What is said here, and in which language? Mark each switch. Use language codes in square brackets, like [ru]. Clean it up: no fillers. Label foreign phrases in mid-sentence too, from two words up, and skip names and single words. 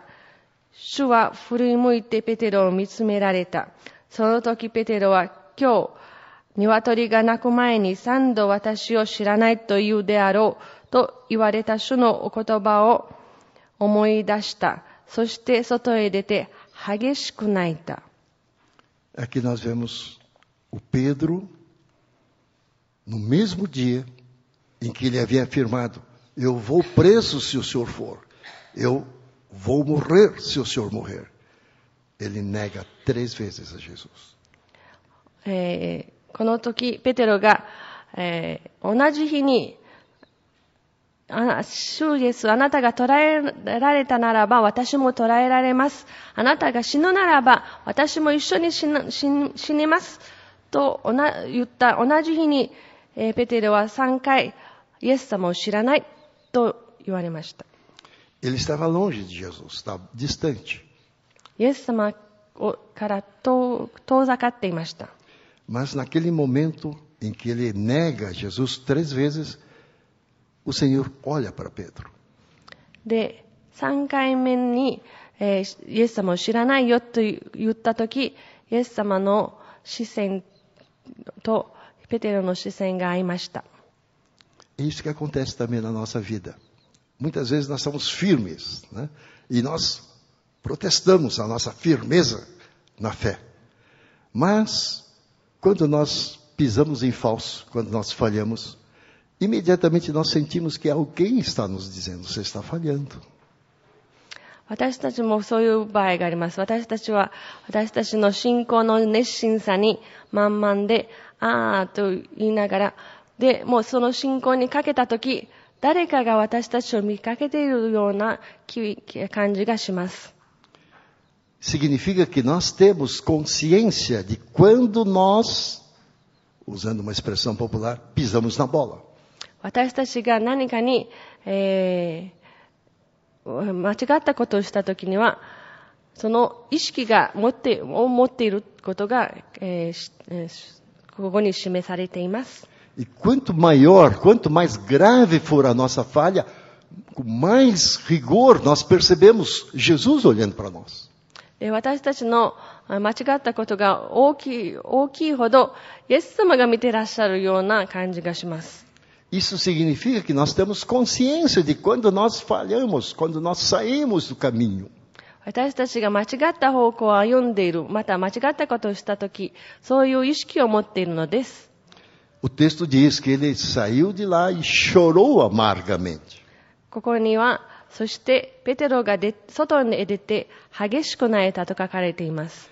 [ja] 主は振り向いてペテロを見つめられた。その時ペテロは、今日、鶏が鳴く前に3度私を知らないと言うであろうと言われた主のお言葉を思い出した。そして外へ出て激しく泣いた。 [pt] Aqui nós vemos o Pedro, no mesmo dia em que ele havia afirmado: Eu vou preso se o senhor for. Eu vou morrer se o senhor morrer. Ele nega 3 vezes a Jesus. [ja] この時、ペテロが、同じ日に、主イエス、あなたが捕らえられたならば、私も捕らえられます。あなたが死ぬならば、私も一緒に死にます。と言った同じ日に、ペテロは3回、イエス様を知らないと言われました。 [pt] Ele estava longe de Jesus, estava distante. [ja] イエス様から遠ざかっていました。 [pt] Mas naquele momento em que ele nega Jesus 3 vezes, o Senhor olha para Pedro. [ja] で、3回目に、イエス様を知らないよと言ったとき、イエス様の視線とペテロの視線が合いました。 [pt] É isso que acontece também na nossa vida. Muitas vezes nós somos firmes, né? E nós protestamos a nossa firmeza na fé. Mas, quando nós pisamos em falso, quando nós falhamos, imediatamente nós sentimos que alguém está nos dizendo: você está falhando. [ja] 私たちもそういう場合があります。私たちの信仰の熱心さに満々で、あーと言いながら、で、もうその信仰にかけたとき、誰かが私たちを見かけているような感じがします。 [pt] Significa que nós temos consciência de quando nós, usando uma expressão popular, pisamos na bola. [ja] 私たちが何かに、間違ったことをしたときには、その意識が持っていることが、ここに示されています。 [pt] E quanto mais grave for a nossa falha, com mais rigor, nós percebemos Jesus olhando para nós. [ja] 私たちの間違ったことが大きいほど、イエス様が見てらっしゃるような感じがします。 [pt] Isso significa que nós temos consciência de quando nós falhamos, quando nós saímos do caminho. [ja] 私たちが間違った方向を歩んでいる、また間違ったことをしたとき、そういう意識を持っているのです。 [pt] O texto diz que ele saiu de lá e chorou amargamente. [ja] ここには、そしてペテロが外に出て激しく泣いたと書かれています。